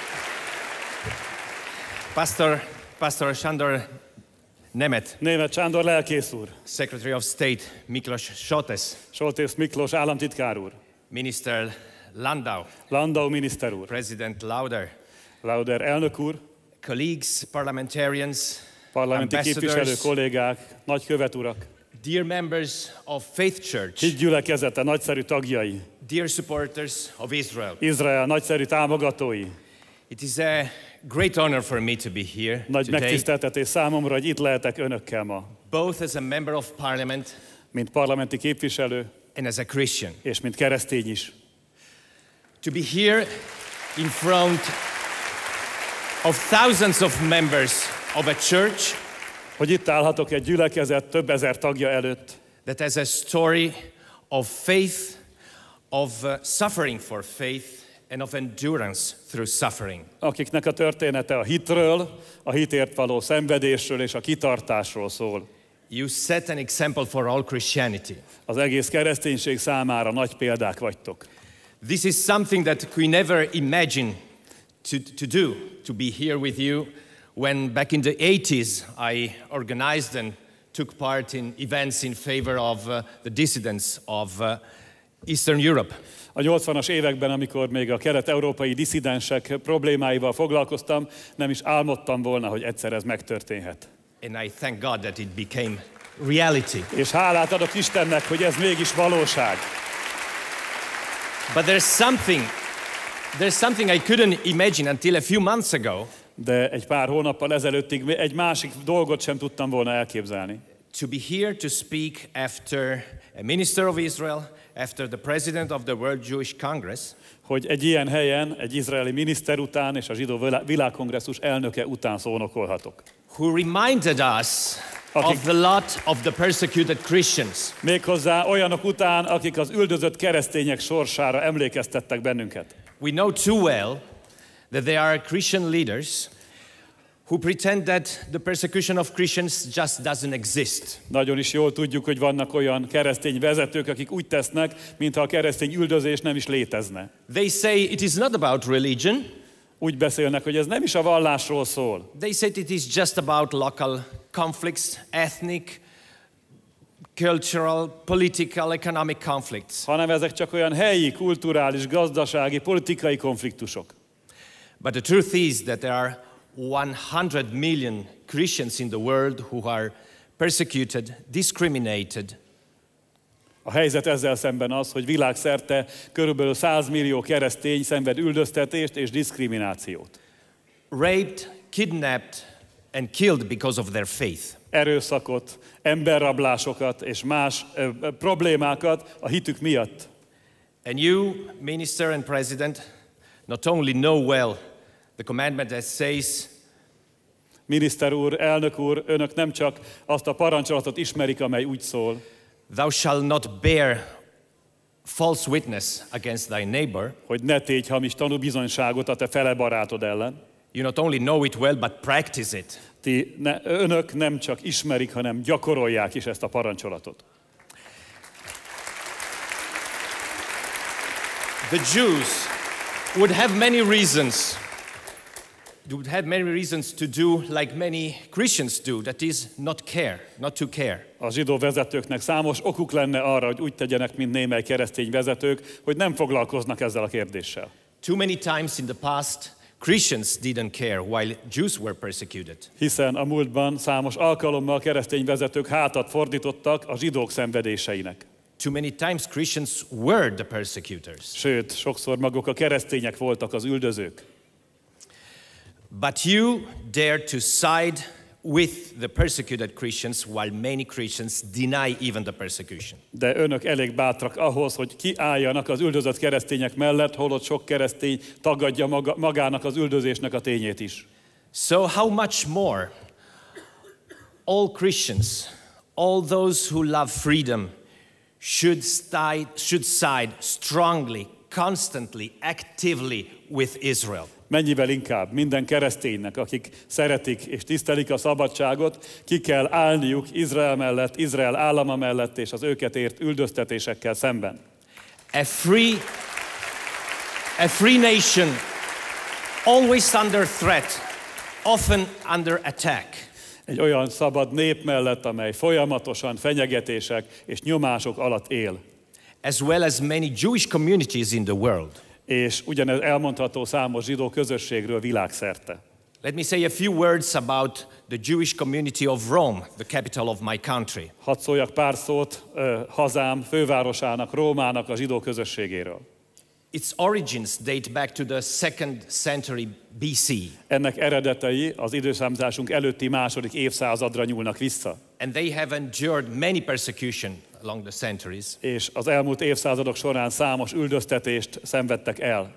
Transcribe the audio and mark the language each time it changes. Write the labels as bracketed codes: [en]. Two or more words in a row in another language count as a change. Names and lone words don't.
[en] Pastor Sándor Nemet. [hu] Németh Sándor lelkész úr. [en] Secretary of State Miklos Soltész. [hu] Soltész Miklós államtitkár úr. [en] Minister Landau. [hu] Landau miniszter úr. [en] President Lauder. [hu] Lauder elnök úr. [en] Colleagues, parliamentarians, [hu] parlamenti képviselő kollégák, nagykövet urak. [en] Dear members of Faith Church. [hu] Hitgyülekezete nagyszerű tagjai. [en] Dear supporters of Israel. [hu] Izrael nagyszerű támogatói. [en] It is a great honor for me to be here [hu] Nagy [en] today. [hu] megtiszteltetés számomra, hogy itt lehetek önökkel ma. [en] Both as a member of parliament, [hu] mint parlamenti képviselő, [en] and as a Christian. [hu] És mint keresztény is. [en] To be here in front of thousands of members of a church, [hu] hogy itt állhatok egy gyülekezet több ezer tagja előtt, [en] that has a story of faith, of suffering for faith, and of endurance through suffering. [hu] Akiknek a története a hitről, a hitért való szenvedésről és a kitartásról szól. [en] You set an example for all Christianity. [hu] Az egész kereszténység számára nagy példák vagytok. [en] This is something that we never imagined to do, to be here with you. When back in the 80s I organized and took part in events in favor of the dissidents of Eastern Europe. [hu] A 80-as években, amikor még a kelet-európai disszidensek problémáival foglalkoztam, nem is álmodtam volna, hogy egyszer ez megtörténhet. [en] And I thank God that it became reality. [hu] És hálát adok Istennek, hogy ez mégis valóság. [en] But there's something I couldn't imagine until a few months ago. [hu] De egy pár hónappal ezelőttig egy másik dolgot sem tudtam volna elképzelni. [en] To be here to speak after a minister of Israel, after the president of the World Jewish Congress, [hu] hogy egy ilyen helyen, egy izraeli miniszter után és a zsidó világkongresszus elnöke után szónokolhatok. [en] Who reminded us of the lot of the persecuted Christians. [hu] Méghozzá olyanok után, akik az üldözött keresztények sorsára emlékeztettek bennünket. [en] We know too well that there are Christian leaders who pretend that the persecution of Christians just doesn't exist. [hu] Nagyon is jól tudjuk, hogy vannak olyan keresztény vezetők, akik úgy tesznek, mintha a keresztény üldözés nem is létezne. [en] They say it is not about religion. [hu] Úgy beszélnek, hogy ez nem is a vallásról szól. [en] They say it is just about local conflicts, ethnic, cultural, political, economic conflicts. [hu] Hanem ezek csak olyan helyi, kulturális, gazdasági, politikai konfliktusok. [en] But the truth is that there are 100 million Christians in the world who are persecuted, discriminated. [hu] A helyzet ezzel szemben az, hogy világszerte körülbelül 100 millió keresztény szenved üldöztetést és diszkriminációt. [en] Raped, kidnapped and killed because of their faith. [hu] Erőszakot, emberrablásokat és más problémákat a hitük miatt. [en] And you, minister and president, not only know well the commandment that says, [hu] miniszter úr, elnök úr, önök nem csak azt a parancsolatot ismerik, amely úgy szól, [en] thou shalt not bear false witness against thy neighbor, [hu] hogy ne tégy hamis tanúbizonyságot a te fele barátod ellen. [en] You not only know it well, but practice it. [hu] Önök nem csak ismerik, hanem gyakorolják is ezt a parancsolatot. [en] The Jews would have many reasons to do like many Christians do, that is not to care. [hu] A zsidó vezetőknek számos okuk lenne arra, hogy úgy tegyenek, mint némely keresztény vezetők, hogy nem foglalkoznak ezzel a kérdéssel. [en] Too many times in the past, Christians didn't care while Jews were persecuted. [hu] Hiszen a múltban számos alkalommal keresztény vezetők hátat fordítottak a zsidók szenvedéseinek. [en] Too many times Christians were the persecutors. [hu] Sőt, sokszor maguk a keresztények voltak az üldözők. [en] But you dare to side with the persecuted Christians while many Christians deny even the persecution. [hu] De önök elég bátrak ahhoz, hogy kiálljanak az üldözött keresztények mellett, holott sok keresztény tagadja magának az üldözésnek a tényét is. [en] So how much more all Christians, all those who love freedom should side strongly, constantly, actively with Israel. [hu] Mennyivel inkább minden kereszténynek, akik szeretik és tisztelik a szabadságot, ki kell állniuk Izrael mellett, Izrael állama mellett és az őket ért üldöztetésekkel szemben. [en] A free nation, always under threat, often under attack. [hu] Egy olyan szabad nép mellett, amely folyamatosan fenyegetések és nyomások alatt él. [en] As well as many Jewish communities in the world. [hu] És ugyanez elmondható számos zsidó közösségről világszerte. [en] Let me say a few words about the Jewish community of Rome, the capital of my country. [hu] Hadd szóljak pár szót hazám fővárosának, Rómának a zsidó közösségéről. [en] Its origins date back to the 2nd century BC. [hu] Ennek eredetei az időszámításunk előtti második évszázadra nyúlnak vissza. [en] And they have endured many persecution along the centuries. [hu] És az elmúlt évszázadok során számos üldöztetést szenvedtek el.